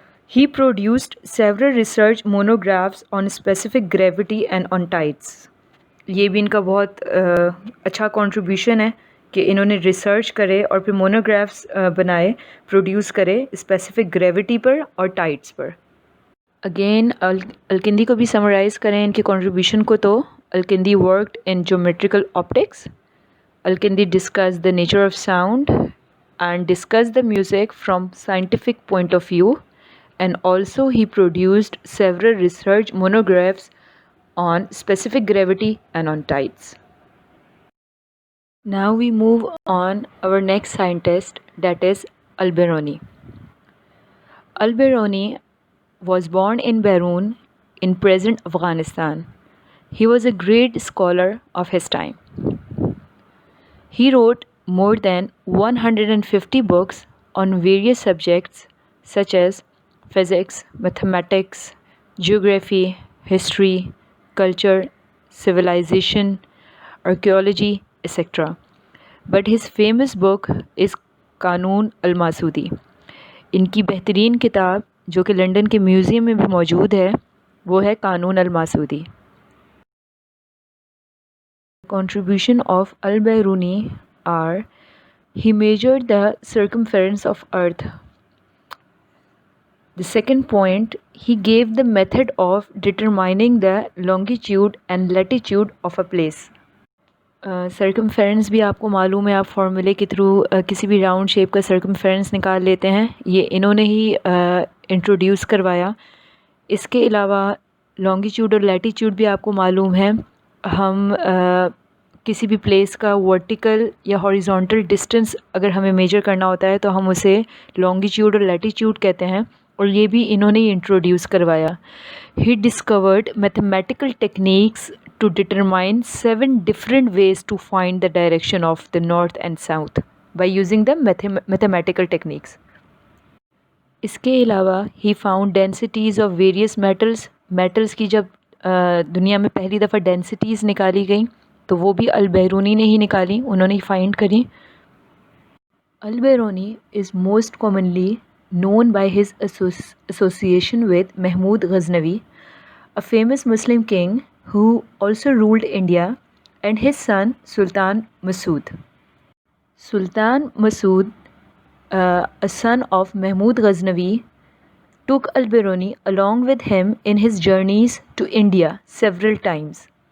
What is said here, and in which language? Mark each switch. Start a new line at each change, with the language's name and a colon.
English: ہی produced several research monographs on specific gravity and on tides.
Urdu: یہ بھی ان کا بہت اچھا کنٹریبیوشن ہے کہ انہوں نے ریسرچ کرے اور پھر مونوگرافس بنائے, پروڈیوس کرے اسپیسیفک گریوٹی پر اور ٹائڈس پر. اگین الکندی کو بھی سمرائز کریں ان کے کنٹریبیوشن کو. تو
English: Al-Kindi worked in geometrical optics. Al-Kindi discussed the nature of sound and discussed the music from scientific point of view, and also he produced several research monographs on specific gravity and on tides. Now we move on our next scientist, that is Al-Biruni. Al-Biruni was born in Beroun in present Afghanistan. He was a great scholar of his time. He wrote more than 150 books on various subjects such as physics, mathematics, geography, history, culture, civilization, archaeology, etc. But his famous book is Qanun al-Masudi.
Urdu: ان کی بہترین کتاب جو کہ London کے museum میں بھی موجود ہے وہ ہے قانون الماسودی.
English: Contribution of Al-Biruni are: he measured the circumference of Earth. The second point, he gave the method of determining the longitude and latitude of a place.
Urdu: سرکمفیرنس بھی آپ کو معلوم ہے، آپ فارمولے کے تھرو کسی بھی راؤنڈ شیپ کا سرکمفیرنس نکال لیتے ہیں. یہ انہوں نے ہی انٹروڈیوس کروایا. اس کے علاوہ لانگیچیوڈ اور لیٹیچیوڈ بھی آپ کو معلوم ہے. ہم کسی بھی پلیس کا ورٹیکل یا ہاریزونٹل ڈسٹینس اگر ہمیں میجر کرنا ہوتا ہے تو ہم اسے لانگیچیوڈ اور لیٹیچیوڈ کہتے ہیں، اور یہ بھی انہوں نے ہی انٹروڈیوس کروایا.
English: He discovered mathematical techniques to determine 7 different ways to find the direction of the north and south by using the mathematical techniques.
Urdu: اس کے علاوہ
English: he found densities of various metals
Urdu: کی جب دنیا میں پہلی دفعہ ڈینسٹیز نکالی گئیں تو وہ بھی البیرونی نے ہی نکالی، انہوں نے ہی فائنڈ کری.
English: Al-Biruni is most commonly known by his association with Mahmud Ghaznavi, a famous Muslim king who also ruled India, and his son Sultan Masood. Sultan Masood, a son of Mahmud Ghaznavi, took Al-Biruni along with him in his journeys to India several times.